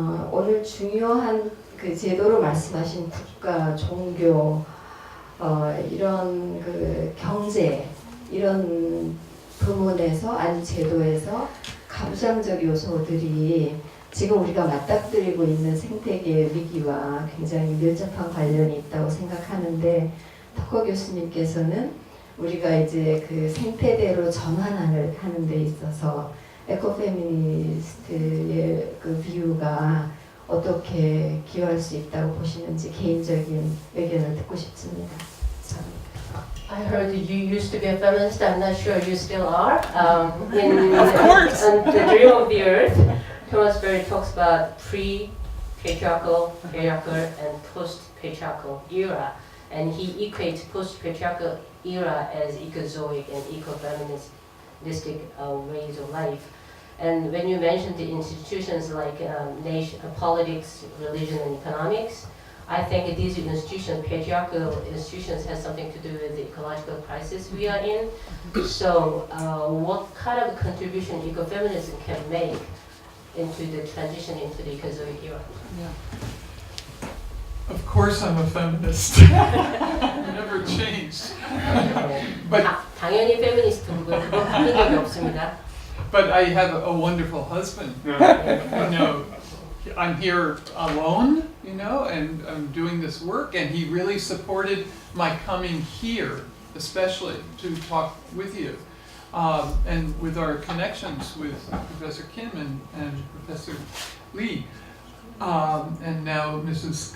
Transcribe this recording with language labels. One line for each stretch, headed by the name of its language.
Korean: 오늘 중요한 그 제도로 말씀하신 국가, 종교, 이런 그 경제 이런 부문에서 아니 제도에서 가부장적 요소들이 지금 우리가 맞닥뜨리고 있는 생태계 위기와 굉장히 밀접한 관련이 있다고 생각하는데 터커 교수님께서는 우리가 이제 그 생태대로 전환을 하는 데 있어서 에코페미니스트의 그 뷰가 어떻게 기여할 수 있다고 보시는지 개인적인 의견을 듣고 싶습니다.
English: I heard you used to be a feminist. I'm not sure you still are. In Of course. on The Dream of the Earth, Thomas Berry talks about pre-patriarchal, patriarchal, and post-patriarchal era, and he equates post-patriarchal era as ecozoic and eco-feministic ways of life. And when you mentioned the institutions like politics, religion, and economics, I think these institutions, patriarchal institutions, has something to do with the ecological crisis we are in. So, what kind of contribution ecofeminism can make into the transition into the ecozoic era? Of course I'm a feminist. Never changed. But
Korean: 당연히 페미니스트고요. 그건 바뀐 적이 없습니다.
English: But I have a wonderful husband. You know, I'm here alone, you know, and I'm doing this work, and he really supported my coming here, especially to talk with you, and with our connections with Professor Kim and Professor Lee, and now Mrs.